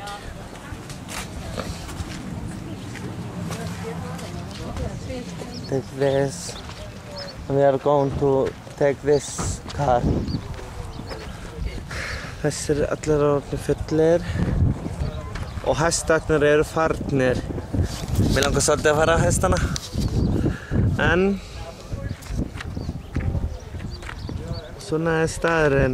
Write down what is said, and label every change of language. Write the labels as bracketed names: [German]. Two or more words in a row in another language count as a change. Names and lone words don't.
[English] Take this. And we are going to take this car. [Icelandic] Þessir allir orðnir fullir. Og hestarnir eru farnir. Mér langar svolítið að fara á hestana. En svona staðurinn.